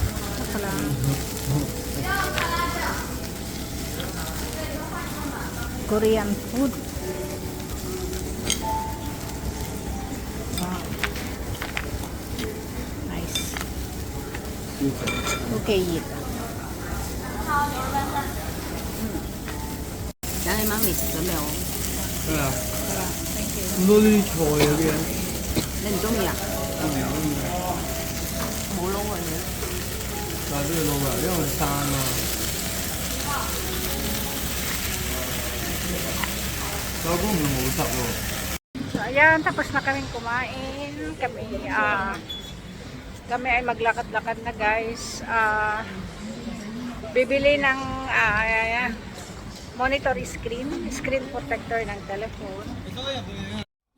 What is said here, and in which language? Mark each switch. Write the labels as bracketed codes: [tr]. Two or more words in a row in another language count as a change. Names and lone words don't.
[en] Korean food. Wow. Nice. Okay, eat. [yue] 等你媽咪食咗未好？係啊。 [en] Thank you. [yue] 咁多啲菜嗰啲咧。你唔中意啊？冇撈啊你。这个都不要，用3呢。老公冇10喎。 [tl] So, ayan, tapos na kaming kumain. Kami ay maglakad-lakad na, guys. Bibili ng [en] monitor screen protector [tl] ng telephone.